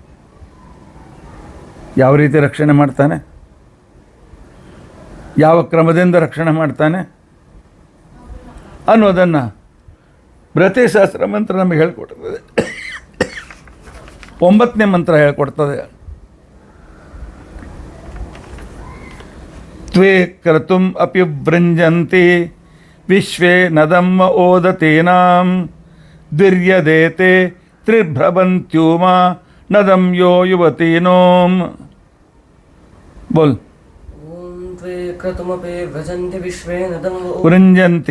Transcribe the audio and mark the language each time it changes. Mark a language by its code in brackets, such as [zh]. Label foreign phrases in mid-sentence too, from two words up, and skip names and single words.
[kn] ಯಾವ ರೀತಿ ರಕ್ಷಣೆ ಮಾಡ್ತಾನೆ, ಯಾವ ಕ್ರಮದಿಂದ ರಕ್ಷಣೆ ಮಾಡ್ತಾನೆ ಅನ್ನೋದನ್ನು ಬೃಹತಿ ಸಹಸ್ರ ಮಂತ್ರ ನಮಗೆ ಹೇಳ್ಕೊಡ್ತದೆ. 9ನೇ ಮಂತ್ರ ಹೇಳ್ಕೊಡ್ತದೆ. [sa] ತ್ವೇ ಕ್ರತುಂ ಅಪಿ ವೃಂಜಂತಿ ವಿಶ್ವೇ ನದಮ್ಮ ಓದತೀನಾಂ ದ್ವಿರ್ಯದೇತೆ ತ್ರಿಭ್ರವಂತ್ಯೂಮ ನದಂ ಯೋ ಯುವತೀನೋಂ. ಬೋಲ್. ಓಂ ತ್ವೇ ಕ್ರತುಮಪಿ ವ್ರಜಂತಿ ವಿಶ್ವೇ ನದಂ ವೃಂಜಂತಿ